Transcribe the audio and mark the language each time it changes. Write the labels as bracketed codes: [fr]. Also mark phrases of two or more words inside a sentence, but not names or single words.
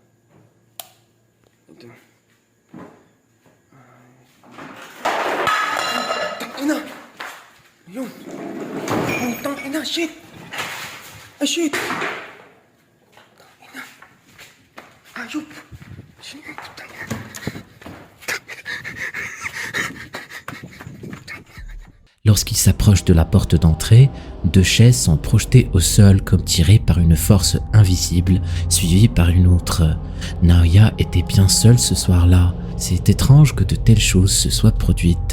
[tl] Ito. Tangina! Yun! Tangina! Shit! Ay, shit! Tangina! Ayop! Shit! Tangina! [fr] Lorsqu'il s'approche de la porte d'entrée, deux chaises sont projetées au sol comme tirées par une force invisible, suivie par une autre. Naoya était bien seul ce soir-là. C'est étrange que de telles choses se soient produites.